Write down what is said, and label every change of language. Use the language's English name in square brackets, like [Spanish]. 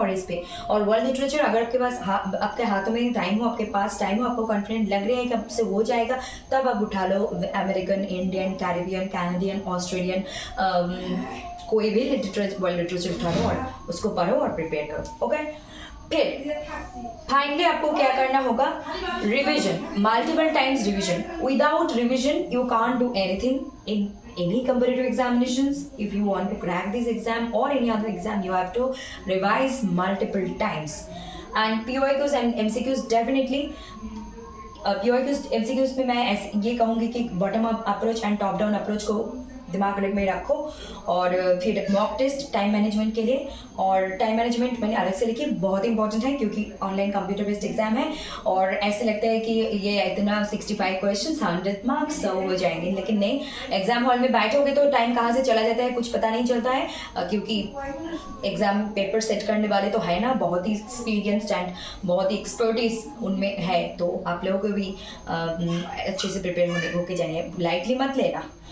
[Hindi] और इस पे और वर्ल्ड लिटरेचर अगर आपके पास आपके हाथों में टाइम हो, आपके पास टाइम हो, आपको कॉन्फिडेंट लग रहा है कि आपसे हो जाएगा, तब आप उठा लो American, Indian, Caribbean, Canadian, Australian, कोई भी वर्ल्ड लिटरेचर उठा लो और उसको पढ़ो और प्रिपेयर करो ओके। फिर फाइनली आपको क्या करना होगा? Revision, multiple times revision. [English] Without revision you can't do anything in any competitive examinations. If you want to crack this exam or any other exam, you have to revise multiple times. And POIQs and MCQs definitely. [Hindi] POIQs MCQs में मैं ये कहूँगी कि [English] bottom up approach and top down approach [Hindi] को दिमाग में रखो। और फिर मॉक टेस्ट टाइम मैनेजमेंट के लिए, और टाइम मैनेजमेंट मैंने अलग से लिखी, बहुत इंपॉर्टेंट है क्योंकि ऑनलाइन कंप्यूटर बेस्ड एग्जाम है, और ऐसे लगता है कि ये इतना 65 क्वेश्चन 100 मार्क्स हो जाएंगे, लेकिन नहीं, एग्जाम हॉल में बैठोगे तो टाइम कहाँ से चला जाता है कुछ पता नहीं चलता है, क्योंकि एग्जाम पेपर सेट करने वाले तो है ना बहुत ही एक्सपीरियंस्ड एंड बहुत ही एक्सपर्टीज उनमें है, तो आप लोगों को भी अच्छे से प्रिपेयर होके जाइए, लाइटली मत लेना।